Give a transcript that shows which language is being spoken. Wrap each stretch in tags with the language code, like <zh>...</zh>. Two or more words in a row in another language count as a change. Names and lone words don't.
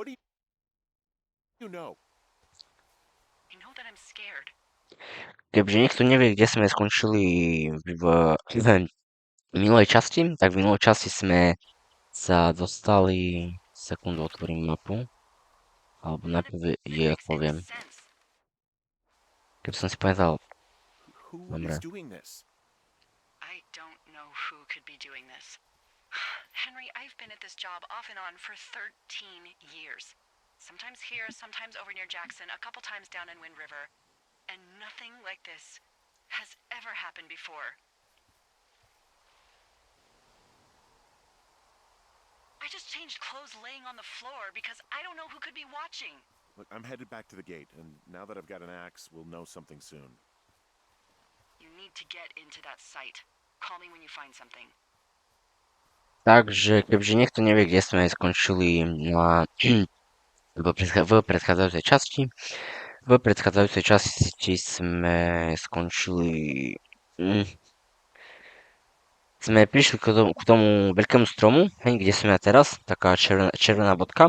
<sk>Keďže niekto nevie, kde sme skončili v minulej časti, tak v minulej časti sme sa dostali... Sekundu, otvorím mapu. Alebo najprv jej odpoviem. Keby som si povedal... Dobre.</sk> <en>I don't know who could be doing this. Henry, I've been at this job off and on for 13 years. Sometimes here, sometimes over near Jackson, a couple times down in Wind River. And nothing like this has ever happened before. I just changed clothes laying on the floor because I don't know who could be watching. Look, I'm headed back to the gate, and now that I've got an axe, we'll know something soon. You need to get into that site. Call me when you find something.</en> <sk>Takže, keďže niekto nevie, kde sme skončili na... v predchádzajúcej časti. V predchádzajúcej časti sme skončili... Sme prišli k tomu veľkému stromu, hej, kde sme teraz, taká červená bodka.</sk>